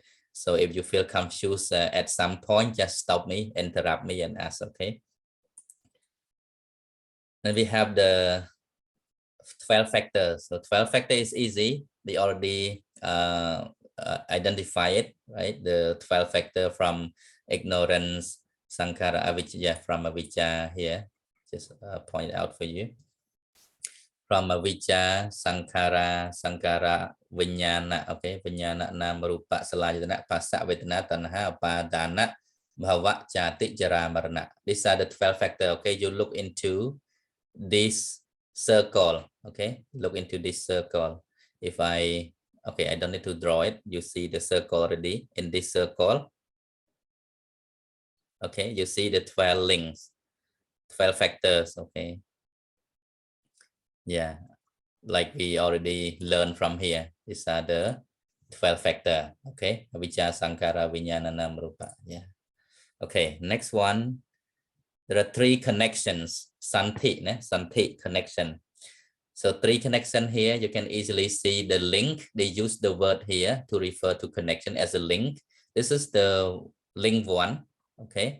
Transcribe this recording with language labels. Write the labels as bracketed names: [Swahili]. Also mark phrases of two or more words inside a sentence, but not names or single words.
[English] So if you feel confused at some point, just stop me, interrupt me and ask, okay? Then we have the 12 factors. So 12 factors is easy. We already identify it, right? The 12 factor from ignorance, [Pali] sankhara, avijja, [English] from avijja here. Just point out for you. [Pali] From avijja, sankhara, vijnana, okay? Vijnana, nama, rupa, salayatana, phassa, vedana, tanha, upadana, bhava, jati, jara, marana. [English] These are the 12 factors, okay? You look into this circle, okay? Look into this circle. If I don't need to draw it. You see the circle already. In this circle, okay, you see the 12 links, 12 factors, okay? Yeah, like we already learned from here. These are the 12 factor, okay? [Pali] Avijja, sankhara, vijnana, nama, rupa. [English] Yeah. Okay, next one. There are 3 connections. Santi connection. So 3 connection here, you can easily see the link. They use the word here to refer to connection as a link. This is the link 1, okay?